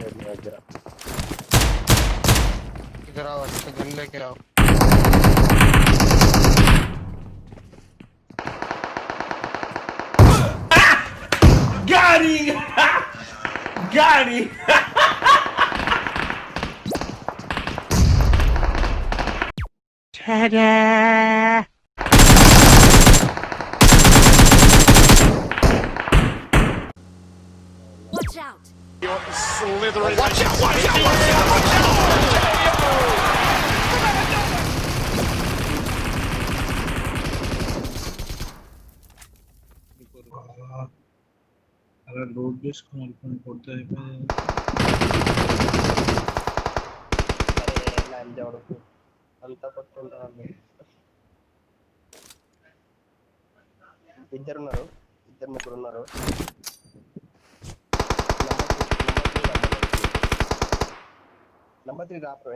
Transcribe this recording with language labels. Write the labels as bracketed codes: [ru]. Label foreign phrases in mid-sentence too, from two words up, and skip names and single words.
[hi] इधर आओ, अच्छा गन लेके आओ। [en] Got him! Got him! Ta-da! Watch out! You're slithering. Watch out! Watch out! Watch out! Watch out! [te] అలా లోడ్ చేసుకొని కొడితే అయిపోయింది. అంతా కొట్టుకుంటారు ఇద్దరున్నారు ఇద్దరు ముగ్గురు ఉన్నారు నంబర్ 3 రా ప్రవీణ్